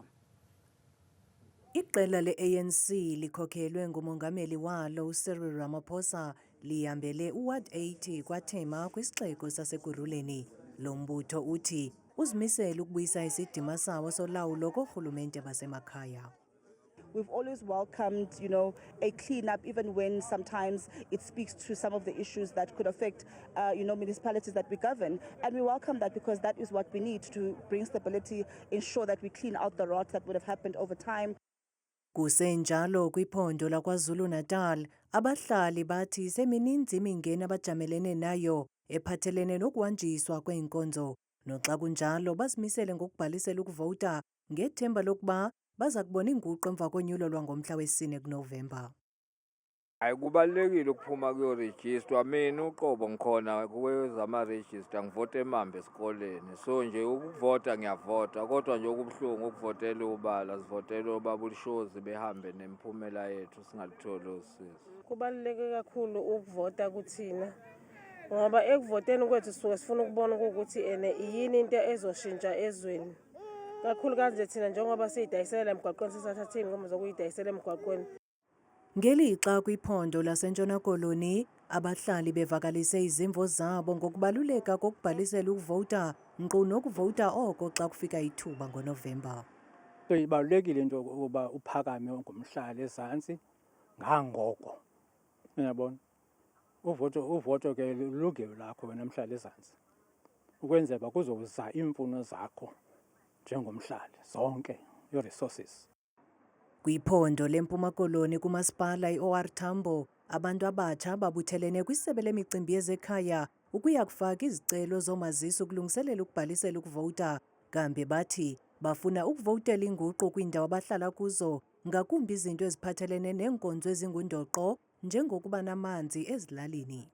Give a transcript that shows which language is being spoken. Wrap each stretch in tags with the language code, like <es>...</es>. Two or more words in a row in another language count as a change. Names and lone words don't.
<xh>Iqela le-ANC likhokhelwe ngumongameli walo Cyril Ramaphosa lihambele uWard 80 kwaThema kwisixeko saseKuruleni. Lo mbutho uthi uzimisele ukubuyisa isidima sawo solawulo koorhulumente basemakhaya.</xh> <en>We've always welcomed, a clean-up, even when sometimes it speaks to some of the issues that could affect, municipalities that we govern. And we welcome that because that is what we need to bring stability, ensure that we clean out the rot that would have happened over time.</en> <xh>Kusenjalo kwiphondo laKwaZulu-Natal, abahlali bathi semininzi imingeni abajamelene nayo ephathelene nokuhanjiswa kweenkonzo. Noxa kunjalo bazimisele ngokubhalisela ukuvota ngethemba lokuba baza kubona inguqu emva konyulo lwangomhla wesi-4 kuNovemba. Kubalulekile ukuphuma kuyorejistwa.</xh> <zu>Mina uqobo ngikhona kwezama-register, ngivote emambe esikoleni. So nje ukuvota ngiyavota, kodwa nje okubuhlungu ukuvotela ubala, sivotela obaba ulishozi behambe nemiphumela yethu singalitholi usizo. Kubaluleke kakhulu ukuvota kuthina ngoba ekuvoteni kwethu sisuke sifuna ukubona ukuthi yini into ezoshintsha ezweni. kakhulukazi nje thina njengoba siyidayisela emgwaqweni sisathathile inkomo zokuyidayisela emgwaqweni.</zu> <xh>Ngelixa kwiphondo laseNtshona Koloni, abahlali bevakalise izimvo zabo ngokubaluleka kokubhalisela ukuvota nkqu nokuvota oko xa kufika ithuba ngoNovemba. So ibalulekile into ukuba uphakame ngomhlali ezantsi ngangoko. Uyabona? Uvoto ke lulungelo lakho wena mhlali ezantsi. Ukwenzela kuzoza iimfuno zakho njengomhlali zonke</xh> <en>your resources.</en> <xh>Kwiphondo leMpuma Koloni kumasipala iOR Tambo, abantu abatsha babuthelene kwisebe lemicimbi yezekhaya ukuya kufaka izicelo zomazisi ukulungiselela ukubhalisela ukuvota. Kambe bathi bafuna ukuvotela inguqu kwiindawo abahlala kuzo, ngakumbi izinto eziphathelene neenkonzo ezingundoqo njengokuba namanzi ezilalini.</xh>